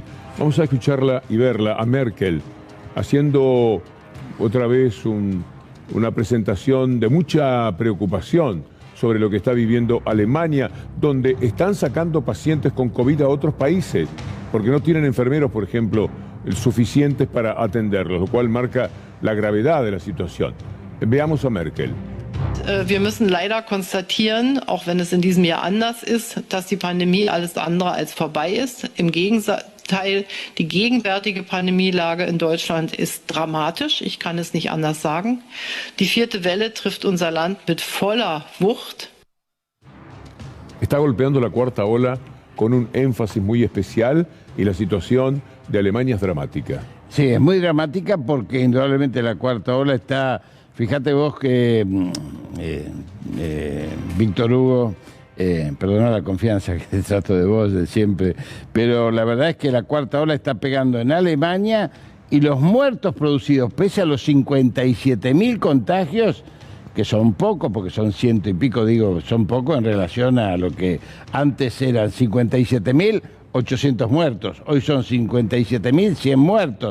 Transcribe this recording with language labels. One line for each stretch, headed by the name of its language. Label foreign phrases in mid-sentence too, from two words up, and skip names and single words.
Spanish: Vamos a escucharla y verla a Merkel haciendo otra vez una presentación de mucha preocupación sobre lo que está viviendo Alemania, donde están sacando pacientes con COVID a otros países, porque no tienen enfermeros, por ejemplo, suficientes para atenderlos, lo cual marca la gravedad de la situación. Veamos a Merkel.
German: Wir müssen leider konstatieren, auch wenn es in diesem Jahr anders ist, dass die Pandemie alles andere als vorbei ist. Im Gegenteil, die gegenwärtige Pandemielage in Deutschland ist dramatisch. Ich kann es nicht anders sagen. Die 4. Welle trifft unser Land mit voller Wucht.
Spanish: Está golpeando la 4ª ola con un énfasis muy especial y la situación de Alemania es dramática. Sí, es muy dramática porque indudablemente la 4ª ola está... Fíjate vos que, Víctor Hugo, perdona la confianza que te trato de vos de siempre, pero la verdad es que la 4ª ola está pegando en Alemania y los muertos producidos, pese a los 57.000 contagios, que son pocos, porque son 100 y pico, digo, son pocos en relación a lo que antes eran 57.800 muertos, hoy son 57.100 muertos.